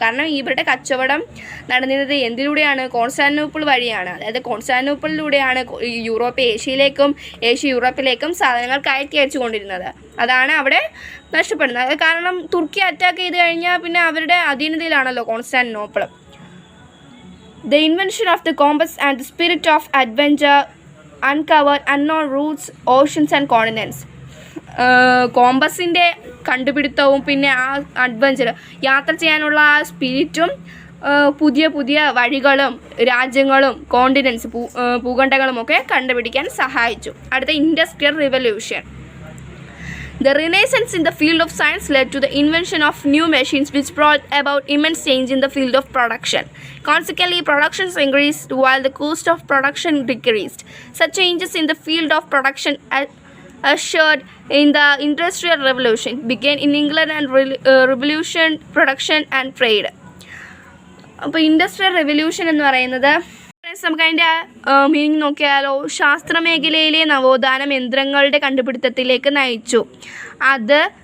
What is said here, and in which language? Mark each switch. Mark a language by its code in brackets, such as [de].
[ml] കാരണം ഇവരുടെ കച്ചവടം നടന്നിരുന്നത് എന്തിലൂടെയാണ്? കോൺസ്റ്റാന്റിനോപ്പിൾ വഴിയാണ്. അതായത് കോൺസ്റ്റാന്റിനോപ്പിളിലൂടെയാണ് യൂറോപ്പ് ഏഷ്യയിലേക്കും ഏഷ്യ യൂറോപ്പിലേക്കും സാധനങ്ങൾ കയറ്റി അയച്ചു കൊണ്ടിരുന്നത്. അതാണ് അവിടെ നഷ്ടപ്പെടുന്നത്. കാരണം തുർക്കി അറ്റാക്ക് ചെയ്ത് കഴിഞ്ഞാൽ പിന്നെ അവരുടെ അധീനതയിലാണല്ലോ Constantinople. [en] The invention of the compass and the spirit of adventure uncovered unknown routes, oceans and continents. [ml] കോമ്പസിൻ്റെ കണ്ടുപിടുത്തവും പിന്നെ ആ അഡ്വഞ്ചർ യാത്ര ചെയ്യാനുള്ള ആ സ്പിരിറ്റും പുതിയ പുതിയ വഴികളും രാജ്യങ്ങളും കോണ്ടിനെൻറ്റ്സ് ഭൂഖണ്ഡങ്ങളും ഒക്കെ കണ്ടുപിടിക്കാൻ സഹായിച്ചു. അടുത്ത industrial revolution. [en] The Renaissance in the field of science led to the invention of new machines which brought about immense change in the field of production. Consequently, production increased while the cost of production decreased. Such changes in the field of production ushered in the Industrial Revolution, began in England and revolution production and trade. [ml] അപ്പോൾ industrial revolution എന്ന് പറയുന്നത് നമുക്ക് അതിൻ്റെ meaning നോക്കിയാലോ. ശാസ്ത്രമേഖലയിലെ നവോത്ഥാനം യന്ത്രങ്ങളുടെ കണ്ടുപിടുത്തത്തിലേക്ക് നയിച്ചു. അത്